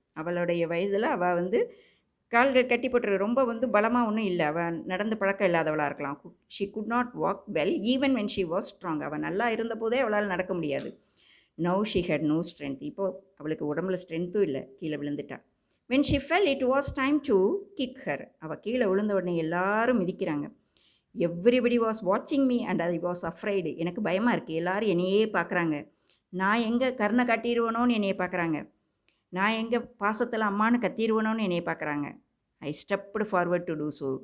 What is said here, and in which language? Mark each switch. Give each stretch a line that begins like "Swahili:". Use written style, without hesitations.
Tamil: அவளுடைய வயதில் அவள் கால்கள் கட்டி போட்டு ரொம்ப பலமாக ஒன்றும் இல்லை, அவள் நடந்து பழக்கம் இல்லாதவளாக இருக்கலாம்.
English: She could not walk well even when she was strong.
Tamil: அவள் நல்லா இருந்தபோதே அவளால் நடக்க முடியாது.
English: Now she had no strength.
Tamil: இப்போது அவளுக்கு உடம்புல ஸ்ட்ரென்த்தும் இல்லை, கீழே விழுந்துட்டா.
English: When she fell, it was time to kick her.
Tamil: அவள் கீழே விழுந்த உடனே எல்லாரும் மிதிக்கிறாங்க.
English: Everybody was வாட்சிங் me and I was afraid.
Tamil: எனக்கு பயமாக இருக்குது, எல்லோரும் என்னையே பார்க்குறாங்க. நான் எங்கே கருணை காட்டிடுவேனோன்னு என்னையை பார்க்குறாங்க. நான் எங்கே பாசத்தில் அம்மானு கத்திடுவேனோன்னு என்னையை பார்க்குறாங்க.
English: I stepped forward to do so.